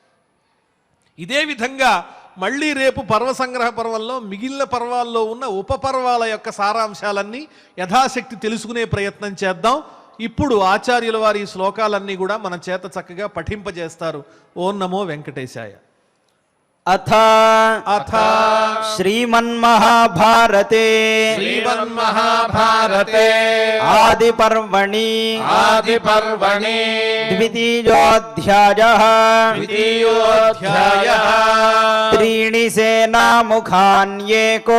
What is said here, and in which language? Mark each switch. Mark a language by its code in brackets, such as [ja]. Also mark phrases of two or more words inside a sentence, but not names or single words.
[te] ఇదే విధంగా మళ్ళీ రేపు పర్వసంగ్రహ పర్వంలో మిగిలిన పర్వాల్లో ఉన్న ఉపపర్వాల యొక్క సారాంశాలన్నీ యథాశక్తి తెలుసుకునే ప్రయత్నం చేద్దాం. ఇప్పుడు ఆచార్యుల వారి శ్లోకాలన్నీ కూడా మన చేత చక్కగా పఠింపజేస్తారు. ఓం నమో వెంకటేశాయ. [sa] अथ अथ श्रीमन्महाभारते श्रीमन्महाभारते आदिपर्वणि आदिपर्वणि द्वितीयोऽध्यायः द्वितीयोऽध्यायः त्रीणि सेनामुखान्येको